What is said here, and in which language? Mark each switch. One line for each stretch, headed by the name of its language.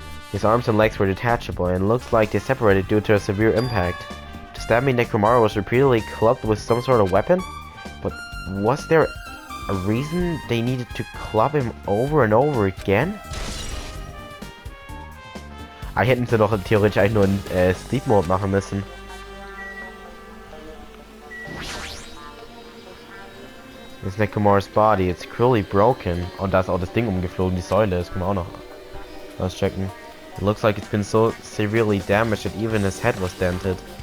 English: His arms and legs were detachable, and looks like they separated due to a severe impact. Does that mean Nekomaru was repeatedly clubbed with some sort of weapon? But was there a reason they needed to club him over and over again?
German: Hätten sie doch theoretisch eigentlich nur einen Sleep Mode machen müssen.
English: This Nekomaru's body, it's cruelly broken.
German: Und da ist auch das Ding umgeflogen, die Säule, das können wir auch noch auschecken.
English: It looks like it's been so severely damaged that even his head was dented.